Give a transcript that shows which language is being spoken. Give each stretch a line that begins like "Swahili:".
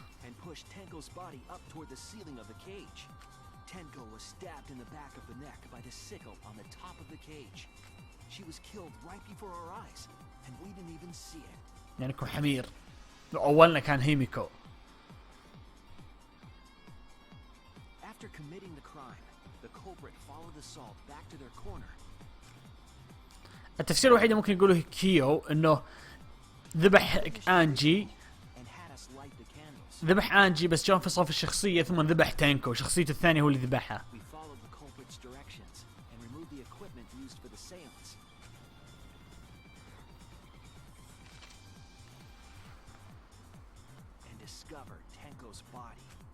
English: and pushed Tenko's body up toward the ceiling of the cage. Tenko was stabbed in the back of the neck by the sickle on the top of the cage. She was killed right before our eyes, and we didn't even see it.
Arabic: يعني كو حمير. اولنا كان هيميكو.
English: After committing the crime, the culprit followed the salt back to their corner.
Arabic: التفسير الوحيد اللي ممكن يقوله كيو انه ذبح انجي.
English: And had us light the candles.
Arabic: ذبح انجي بس جاء انفصل في الشخصية ثم ذبح تانكو. شخصيته الثانية هو اللي ذبحها.
English: We followed the culprit's directions and removed the equipment used for the seance. And discovered Tenko's body.